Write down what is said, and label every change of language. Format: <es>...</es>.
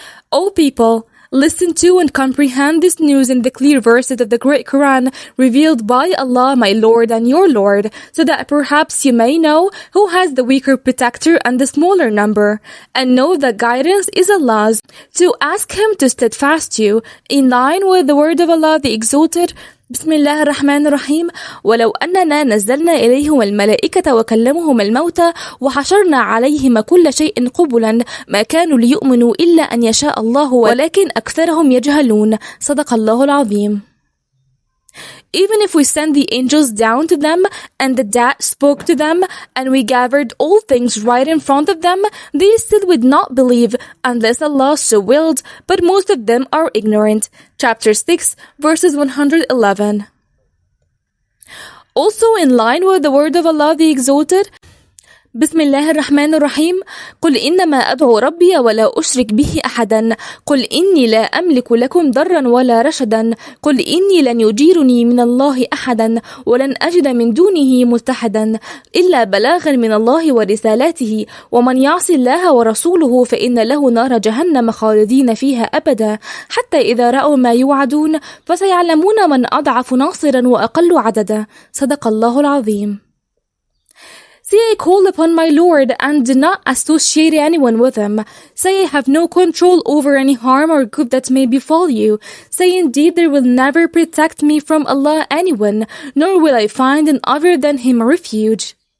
<en>O people, listen to and comprehend this news in the clear verses of the great Quran revealed by Allah, my Lord and your Lord, so that perhaps you may know who has the weaker protector and the smaller number, and know that guidance is Allah's. To ask Him to steadfast you, in line with the word of Allah the Exalted.</en> <ar>بسم الله الرحمن الرحيم ولو أننا نزلنا إليهم الملائكة وكلمهم الموتى وحشرنا عليهم كل شيء قبلا ما كانوا ليؤمنوا إلا أن يشاء الله ولكن أكثرهم يجهلون صدق الله العظيم.</ar> <en>Even if we sent the angels down to them, and the dead spoke to them, and we gathered all things right in front of them, they still would not believe, unless Allah so willed, but most of them are ignorant. Chapter 6, verses 111. Also in line with the word of Allah the Exalted,</en> <ar>بسم الله الرحمن الرحيم. قل إنما أدعو ربي ولا أشرك به أحدا. قل إني لا أملك لكم ضرا ولا رشدا. قل إني لن يجيرني من الله أحدا ولن أجد من دونه ملتحدا إلا بلاغا من الله ورسالاته ومن يعص الله ورسوله فإن له نار جهنم خالدين فيها أبدا حتى إذا رأوا ما يوعدون فسيعلمون من أضعف ناصرا وأقل عددا. صدق الله العظيم.</ar> <en>Say I call upon my Lord and do not associate anyone with him. Say I have no control over any harm or good that may befall you. Say indeed there will never protect me from Allah anyone, nor will I find in other than him refuge.</en>